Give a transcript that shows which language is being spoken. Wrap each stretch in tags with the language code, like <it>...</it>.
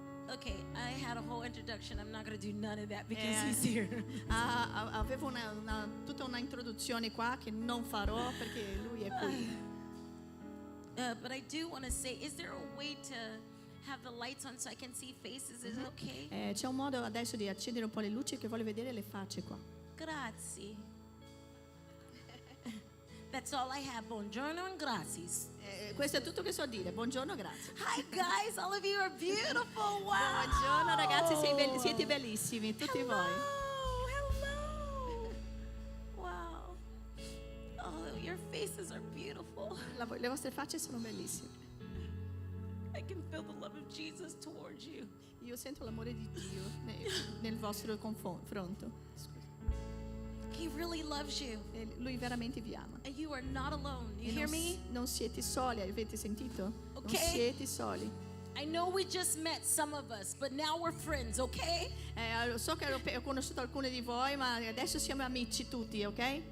<en>Okay, I had a whole introduction. I'm not going to do none of that because Yeah. He's here.</en> <it>Avevo tutta una introduzione qua che non farò perché lui è qui.</it> <en>But I do want to say, is there a way to have the lights on so I can see faces? Is it okay?</en> <it>C'è un modo adesso di accendere un po' le luci che voglio vedere le facce qua. Grazie.</it> <en>That's all I have. Buongiorno and grazie.</en> <it>Questo è tutto che so dire. Buongiorno, grazie.</it> <en>Hi guys, all of you are beautiful.</en> <it>Buongiorno ragazzi, siete bellissimi, tutti voi.</it> <en>Hello. Wow. Oh, your faces are beautiful.</en> <it>Le vostre facce sono bellissime.</it> <en>I can feel the love of Jesus towards you.</en> <it>Io sento l'amore di Dio nel vostro confronto.</it> <en>He really loves you.</en> <it>E lui veramente vi ama.</it> <en>And you are not alone. You</en> <it>E</it> <en>hear me?</en> <it>non siete soli, avete sentito?</it> <en>Ok.</en> <it>Non siete soli.</it> <en>I know we just met some of us, but now we're friends, okay?</en> <it>So che ho conosciuto alcuni di voi, ma adesso siamo amici tutti, ok?</it>